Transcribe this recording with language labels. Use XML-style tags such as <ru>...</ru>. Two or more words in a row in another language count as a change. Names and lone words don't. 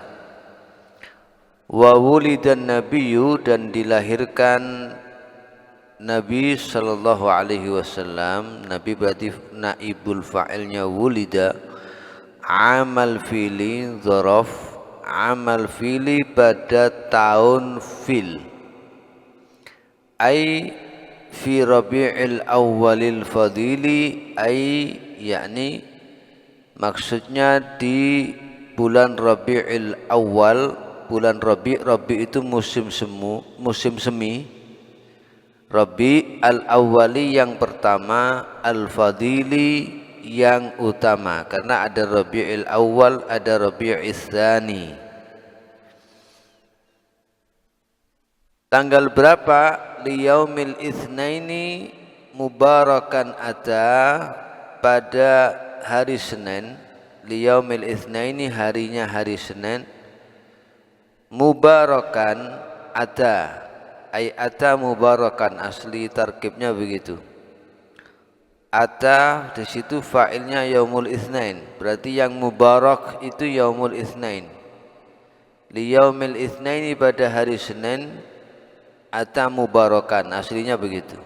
<ar>وولد النبي,</ar> <id>dan dilahirkan Nabi</id> <ar>صلى الله عليه وسلم.</ar> <id>Nabi berarti naibul fa'ilnya wulida.</id> <ar>عام الفيل ظرف، عام الفيل</ar> <id>pada tahun fil,</id> <ar>أي في ربيع الأول الفاضل، أي</ar> <id>yakni maksudnya di bulan Rabi'il Awal. Bulan Rabi' itu musim semi.</id> <ar>ربيع الأول</ar> <id>yang pertama, al-fadili yang utama, karena ada Rabi'il Awal, ada Rabi'il Tsani. Tanggal berapa?</id> <ar>ليوم الاثنين مباركا أتى,</ar> <id>pada hari Senin.</id> <ar>ليوم الاثنين,</ar> <id>harinya hari Senin.</id> <ar>مباركا أتى، أي أتى مباركا,</ar> <id>asli tarkibnya begitu. Ata di situ fa'ilnya</id> <ar>يوم الاثنين,</ar> <id>berarti yang mubarak itu</id> <ar>يوم الاثنين. ليوم الاثنين,</ar> <id>pada hari Senin.</id> <ar>أتى مباركا,</ar> <id>aslinya begitu.</id>